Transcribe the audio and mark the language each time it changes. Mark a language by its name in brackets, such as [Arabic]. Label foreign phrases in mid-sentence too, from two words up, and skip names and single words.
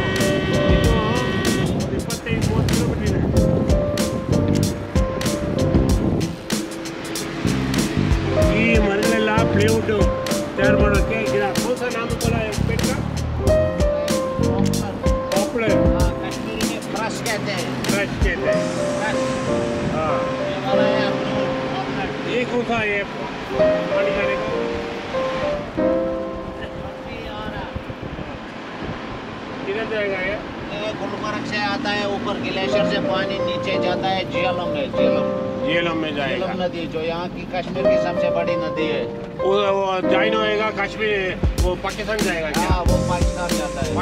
[Kannada] ಇದು 25-30 ಕಿಲೋಮೀಟರ್ ಇದೆ. ಈ ಮರಳೆಲ್ಲ ಪ್ಲೇವುಡ್ ತಯಾರು ಮಾಡೋಕ್ಕೆ ಗಿಡ ಹೊಸ ನಾಮಕೂಲ ಬೇಕಾ? ಪಾಪ್ಯುಲರ್ [Hindi] हाँ, कश्मीरी में ब्रश कहते हैं. ब्रश कहते हैं. ब्रश हाँ, ये वाला है अपना पॉपुलर. ये कौन सा है पानी जाने का? किधर जाएगा ये? ये गुलमर्ग से आता है, ऊपर ग्लेशियर से पानी नीचे जाता है झेलम में. झेलम झेलम में जाएगा. झेलम नदी, जो यहाँ की कश्मीर की सबसे बड़ी नदी है. वो ज्वाइन होएगा कश्मीर, वो पाकिस्तान जाएगा क्या? हाँ, वो पाकिस्तान जाता है.